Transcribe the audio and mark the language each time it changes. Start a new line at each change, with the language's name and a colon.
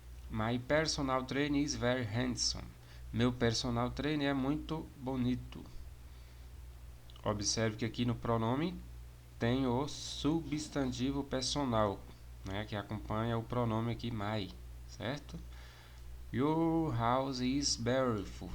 English: My personal trainer is very handsome.
Portuguese: Meu personal trainer é muito bonito. Observe que aqui no pronome tem o substantivo personal, né, que acompanha o pronome aqui my, certo?
English: Your house is beautiful.